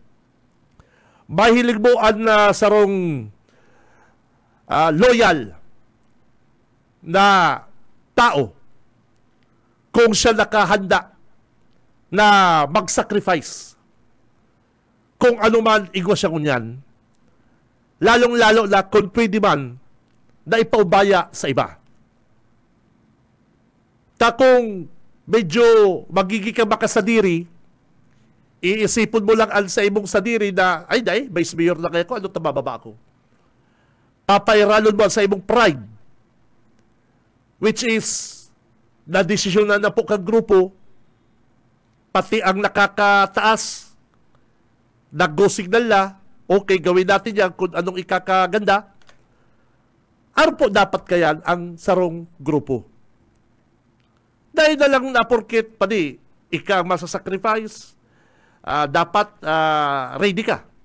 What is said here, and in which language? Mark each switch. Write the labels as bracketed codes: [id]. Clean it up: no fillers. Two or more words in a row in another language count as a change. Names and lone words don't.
[bik] Mahilig mo ang sarong loyal na tao kung siya nakahanda na mag-sacrifice kung ano man igwa siya kunyan, lalong-lalo na kung pwede man na ipaubaya sa iba. Kung medyo magiging ka makasadiri, iisipon mo lang sa imong sadiri na, ay day, Vice Mayor na kayo ko, ano tabababa ako? Papairalon mo sa imong pride, [en] which is, [bik] na desisyon na po kang grupo, pati ang nakakataas, nag-go signal na, okay, [tl] gawin natin yan kung anong ikakaganda. [bik] Ano po dapat kaya ang sarong grupo? Dahil na lang na porket pati, ika masasacrifice, dapat ready ka.